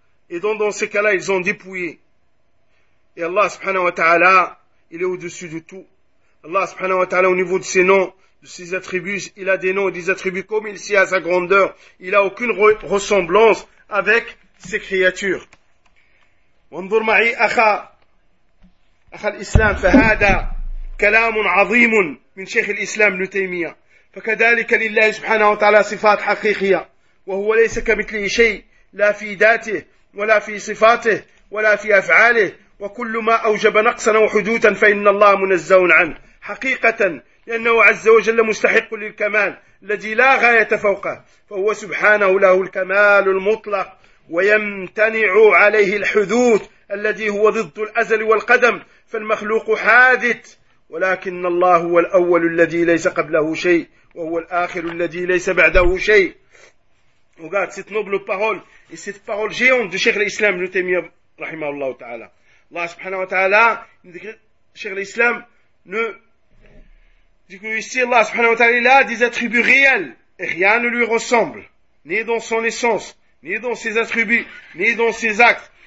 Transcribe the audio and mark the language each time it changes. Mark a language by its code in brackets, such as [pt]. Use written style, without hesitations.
[fr] Et donc dans ces cas-là, ils ont dépouillé. Et Allah subhanahu wa ta'ala, il est au-dessus de tout. Allah subhanahu wa ta'ala, au niveau de ses noms, de ses attributs, il a des noms et des attributs comme il sied à sa grandeur. Il n'a aucune ressemblance avec ses créatures. [ar] وانظر معي أخا الإسلام فهذا كلام عظيم من شيخ الإسلام ابن تيمية فكذلك لله سبحانه وتعالى صفات حقيقية وهو ليس كمثله شيء لا في ذاته ولا في صفاته ولا في أفعاله وكل ما أوجب نقصا أو حدوثا فإن الله منزه عنه حقيقة لأنه عز وجل مستحق للكمال الذي لا غاية فوقه فهو سبحانه له الكمال المطلق ويمتنع عليه الحدوث الذي هو ضد الأزل والقدم فالمخلوق حادث ولكن الله هو الأول الذي ليس قبله شيء وهو الآخر الذي ليس بعده شيء. [fr] Regarde cette noble parole et cette parole géante de Cheikh l'Islam Ibn Taymiyyah rahimahullah ta'ala. Allah subhanahu wa ta'ala, Cheikh l'Islam ne dit que ici Allah subhanahu wa ta'ala il a des attributs réels et rien ne lui ressemble ni dans son essence ni dans ses attributs, ni dans ses actes.